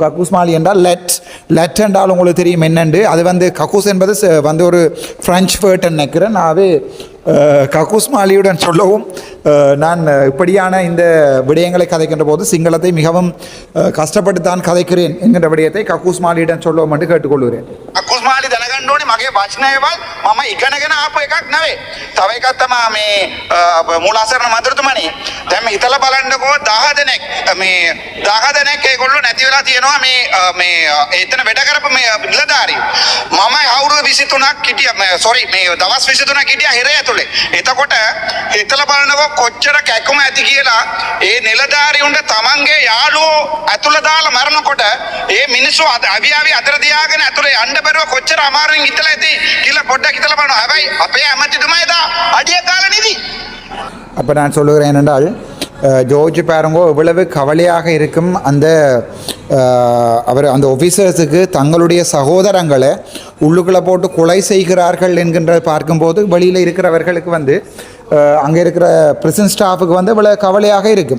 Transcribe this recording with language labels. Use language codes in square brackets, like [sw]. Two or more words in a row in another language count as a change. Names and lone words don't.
[ta] கக்கூஸ் மாலி என்றால் லெட் என்றால் உங்களுக்கு தெரியும் என்னென்று. அது வந்து கக்கூஸ் என்பது வந்து ஒரு [en] French word [ta] நினைக்கிறேன். ஆகவே கக்கூஸ் மாலியுடன் சொல்லவும் நான் இப்படியான இந்த விடயங்களை கதைக்கின்ற போது சிங்களத்தை மிகவும் கஷ்டப்பட்டு தான் கதைக்கிறேன் என்கின்ற விடயத்தை கக்கூஸ் மாலியுடன் சொல்லவும் என்று கேட்டுக்கொள்கிறேன். [si] කකුස් මාලි දැනගන්න ඕනේ මගේ වචනයවල් මම ඉගෙනගෙන ආපු එකක් නෙවෙයි. තව එකක් තමයි මේ මූලාසරණ මන්ත්‍රතුමනි. දැන් මේ හිතලා බලන්නකෝ 10 දෙනෙක් මේ 10 දෙනෙක් ඒගොල්ලෝ නැති වෙලා තියෙනවා මේ එතන වැඩ කරපු මේ නිලධාරියෝ. මම අවුරුදු 23ක් හිටියා. සෝරි මේ දවස් 23ක් හිටියා හිරේ ඇතුලේ. එතකොට හිතලා බලන්නකෝ කොච්චර කැකුම ඇති කියලා. ඒ නිලධාරියුන්ට තමන්ගේ යාළුවෝ ඇතුළ දාලා මරනකොට ඒ මිනිස්සු අවි අතර තියාගෙන ඇතුලේ යන්න බැරුව කොච්චර අමාරුවෙන් හිටලා ඇති කියලා පොඩ්ඩක් හිතලා බලන්න. හැබැයි අපේ ඇමතිතුමා එදා අඩිය කාලා නිදි. [ta] அப்போ நான் சொல்லுகிறேன் என்னென்றால் ஜோர்ஜ் பாருங்கோ எவ்வளவு கவலையாக இருக்கும் அந்த ஆஃபீஸர்ஸுக்கு தங்களுடைய சகோதரங்களை உள்ளுக்குள்ளே போட்டு கொலை செய்கிறார்கள் என்கின்ற பார்க்கும்போது வெளியில் இருக்கிறவர்களுக்கு வந்து அங்கே இருக்கிற [en] prison staff [ta] வந்து இவ்வளோ கவலையாக இருக்கும்.